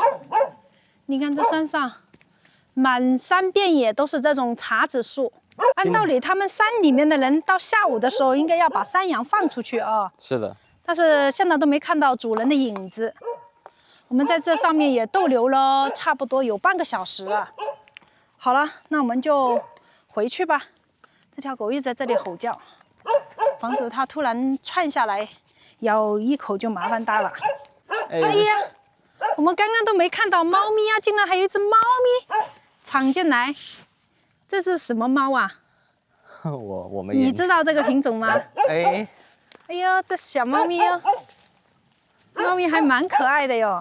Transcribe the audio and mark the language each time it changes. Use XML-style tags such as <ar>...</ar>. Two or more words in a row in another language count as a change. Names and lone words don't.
<zh>你看這山上滿山遍野都是這種茶子樹。哎按道理，他們山裡面的人到下午的时候应該要把山羊放出去啊。是的。但是现在都没看到主人的影子。我们在这上面也逗留了差不多有半个小时了。好了，那我们就回去吧。这条狗一直在这裡吼叫，防止它突然竄下來咬一口就麻煩大了。哎呀，我們剛剛都沒看到貓咪啊，竟然還有一隻貓咪闖進來。這是什麼貓啊？我們你知道這個品種嗎？哎呀，這小貓咪哦，貓咪還蠻可愛的喲。</zh>